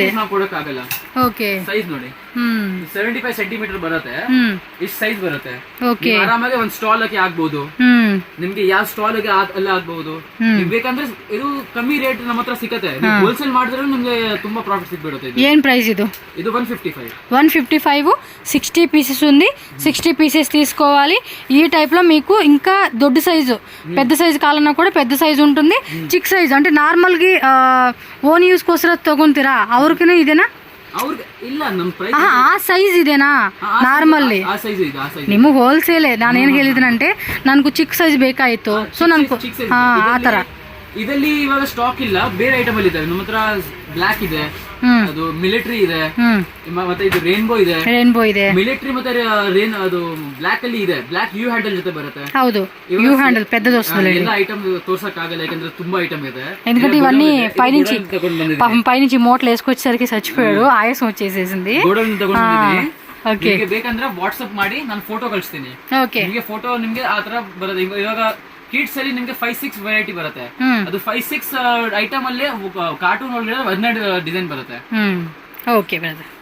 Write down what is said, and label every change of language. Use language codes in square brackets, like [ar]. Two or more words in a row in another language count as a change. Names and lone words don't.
[kn] ನಾವು ಕೊಡಕ್ಕೆ ಆಗಲ್ಲ. ಓಕೆ ಸೈಜ್ ನೋಡಿ 75 ಸೆಂಟಿಮೀಟರ್ ಬರುತ್ತೆ. ಇಷ್ಟು ಸೈಜ್ ಬರುತ್ತೆ. ಓಕೆ ಆರಾಮಾಗಿ ಒಂದು ಸ್ಟಾಲ್ ಗೆ ಹಾಕಬಹುದು. ನಿಮ್ಗೆ ಯಾವ ಸ್ಟಾಲ್ ಗೆ ಅಲ್ಲ ಹಾಕಬಹುದು. ಬೇಕಂದ್ರೆ ಇದು ಕಮ್ಮಿ ರೇಟ್ ನಮ್ಮ ಹತ್ರ ಸಿಗುತ್ತೆ. ಹೋಲ್ಸೇಲ್ ಮಾಡಿದ್ರೆ ನಿಮ್ಗೆ ತುಂಬಾ ಪ್ರಾಫಿಟ್ ಸಿಗ್ಬಿಡುತ್ತೆ. ಏನ್ ಪ್ರೈಸ್ ಇದು? ಇದು 155. [te] 155 60 పీసెస్ ఉంది. 60 పీసెస్ తీసుకోవాలి. ఈ టైప్ లో మీకు ఇంకా దొడ్డ సైజు, పెద్ద సైజు కావాలన్నా కూడా పెద్ద సైజు ఉంటుంది. చిక్ సైజు అంటే [kn] ನಾರ್ಮಲ್ ಗಿ [en] own use [kn] ಕೋಸ್ಕರ ತಗೊಂತೀರಾ ಅವ್ರಿಗೂ ಇದೇನಾ? ಇಲ್ಲ ನಮ್ಮ ಪ್ರೈಸ್ ಆ ಸೈಜ್ ಇದೆನಾ ನಾರ್ಮಲ್ಲಿ? ಆ ಸೈಜ್ ಇದೆ, ಆ ಸೈಜ್ ನಿಮಗೆ ಹೋಲ್ಸೇಲ್. ನಾನು ಏನು ಹೇಳಿದನಂటే ನನಗೂ ಚಿಕ್ಕ ಸೈಜ್ ಬೇಕಾಯಿತು. ಸೊ ನನಗೂ ಆ ತರ ಇದರಲ್ಲಿ ಇವಾಗ ಸ್ಟಾಕ್ ಇಲ್ಲ, ಬೇರೆ ಐಟಮ್ ಅಲ್ಲಿ ಇದಾವೆ ನಮ್ಮ ಹತ್ರ. ಬ್ಲಾಕ್ ಇದೆ, ಹ್ಮ್ ಅದು ಮಿಲಿಟರಿ ಇದೆ, ಹ್ಮ್ ಮತ್ತೆ ಇದು ರೇನ್ಬೋ ಇದೆ. ರೇನ್ಬೋ ಇದೆ, ಮಿಲಿಟರಿ ಮತ್ತೆ ಅದು ಬ್ಲಾಕ್ ಅಲ್ಲಿ ಇದೆ. ಬ್ಲಾಕ್ ಯು ಹ್ಯಾಂಡಲ್ ಜೊತೆ ಬರುತ್ತೆ. ಹೌದು, ಯು ಹ್ಯಾಂಡಲ್ [te] పెద్ద దోస్తులు. [kn] ಎಲ್ಲ ಐಟಮ್ ತೋರ್ಸಕ್ ಆಗಲ್ಲ ಯಾಕಂದ್ರೆ ತುಂಬಾ ఐటమ్ ಇದೆ. [te] ఎందుకంటే ఇవన్నీ పైనుంచి [kn] ತಗೊಂಡ್ ಬಂದಿದ್ದೀನಿ. [te] పాపం పైనుంచి మూటలు వేసుకొచ్చేసరికి చచ్చిపోయాడు, ఆయాసం వచ్చేసేసింది. [kn] ಗೋಡನ್ ತಗೊಂಡ್ ಬಂದಿದ್ದೀನಿ. ಓಕೆ, ನಿಮಗೆ ಬೇಕಂದ್ರೆ ವಾಟ್ಸ್ಆಪ್ ಮಾಡಿ ನಾನು ಫೋಟೋ ಕಳಿಸ್ತೀನಿ. ಓಕೆ, ನಿಮಗೆ ಫೋಟೋ ನಿಮ್ಗೆ ಆ ತರ ಬರುತ್ತೆ. ಇವಾಗ ಕಿಡ್ಸ್ ಅಲ್ಲಿ ನಿಮ್ಗೆ 5-6 ವೆರೈಟಿ ಬರುತ್ತೆ. ಅದು 5-6 ಐಟಮ್ ಅಲ್ಲಿ ಕಾರ್ಟೂನ್ ಒಳಗಡೆ 12 ಡಿಸೈನ್ ಬರುತ್ತೆ. [en] Okay brother.